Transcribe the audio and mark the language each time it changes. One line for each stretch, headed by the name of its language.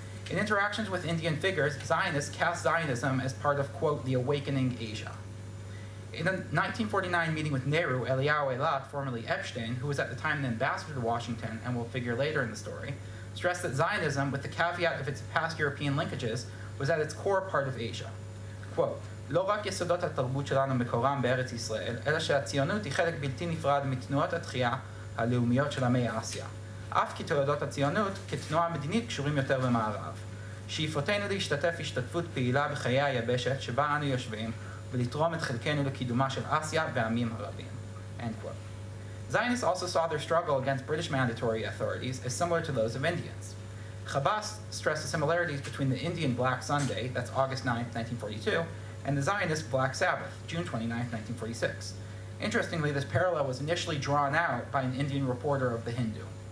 English: In interactions with Indian figures, Zionists cast Zionism as part of, quote, the awakening Asia. In a 1949 meeting with Nehru, Eliyahu Eilat, formerly Epstein, who was at the time the ambassador to Washington and will figure later in the story, stressed that Zionism, with the caveat of its past European linkages, was at its core part of Asia. Quote,
Hebrew: לא רק יסודות התרבות שלנו מקורם בארץ ישראל, אלא שהציונות היא חלק בלתי נפרד מתנועות התחייה הלאומיות של עמי אסיה. אף כי תולדות הציונות כתנועה מדינית קשורים יותר במערב. שאיפותינו להשתתף השתתפות פעילה בחיי היבשת שבה אנו יושבים, ולתרום את חלקנו לקידומה של אסיה והעמים הרבים.
English: End quote. Zionists also saw their struggle against British mandatory authorities as similar to those of Indians. Chabas stressed the similarities between the Indian Black Sunday, that's August 9, 1942, and the Zionist Black Sabbath, June 29, 1946. Interestingly, this parallel was initially drawn out by an Indian reporter of The Hindu.